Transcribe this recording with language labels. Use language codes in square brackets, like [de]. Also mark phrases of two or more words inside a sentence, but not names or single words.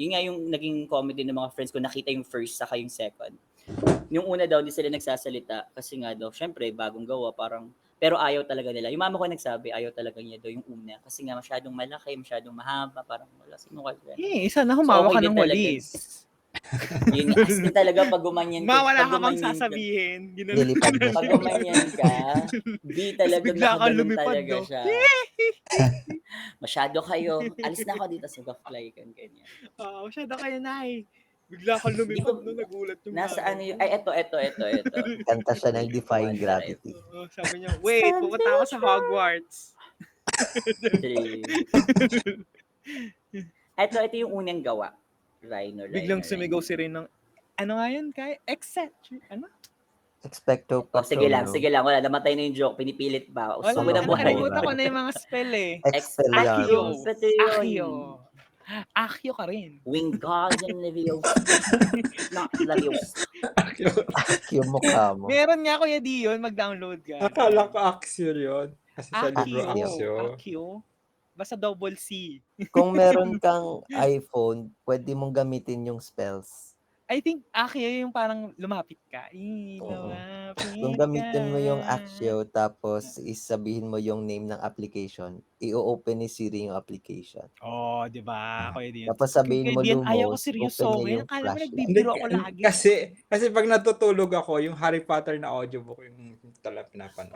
[tl] Yun nga yung naging comedy ng mga friends ko, nakita yung first, saka yung second. Yung una daw, hindi sila nagsasalita, kasi nga daw, syempre, bagong gawa, parang, pero ayaw talaga nila. Yung mama ko nagsabi, ayaw talaga niya daw yung una. Kasi nga masyadong malaki, masyadong mahaba, parang wala, sino ka dyan? Isa na humawa [en] So, okay [tl] ka din ng talaga. walis. Yun, [en] as in [tl] talaga pag gumanyan ka, Wala pag ka bang gumanyan ka, sasabihin? Ginanon Lilipad na pag siya. gumanyan ka, B talagang bigla kang nakaganon lumipad, talaga no? siya. Masyado kayo. Alis na ako dito sa mag-fly kang ganyan. Masyado kayo, Nay. Bigla kang Hindi ko, lumipad, no? Nagulat yung nasa ano nanay yun, ko. ay eto. Kanta siya ng Wait, Defying One Gravity. Oo, sabi niya, wait, pupunta ako sa Hogwarts. True. Ito yung unang gawa. Rhino. Biglang sumigaw si Rin ng, ano nga yun, Kai? Eccentric, ano? Expecto Oh, sige lang. Patronum. Wala, namatay na yung joke. Pinipilit pa. Wala, Gusto mo na buhay. nakalimutan ko na yung mga spell eh. Expelliarmus. Accio. Accio ka rin. Wingardium Leviosa. Not Leviosa. Yung mukha mo. Meron nga Kuya Dion, mag-download ka. Akala ko Axio yun. Kasi sa libro Axio. Accio. Basta double C. Kung meron kang iPhone, pwede mong gamitin yung spells. [en] I think [tl] Accio yung parang lumapit ka. Oo. Lumapit Kung gamitin mo yung Axio, tapos isabihin mo yung name ng application, i-open ni Siri yung application. Oh, di ba? Kuya Dion. Tapos sabihin mo Ayaw ko Lumos, seryoso. open niya Ngayon, yung akala mo flashlight. nagbibiro ako lagi. Kasi pag natutulog ako, yung Harry Potter na audiobook yung talagang pinapanood.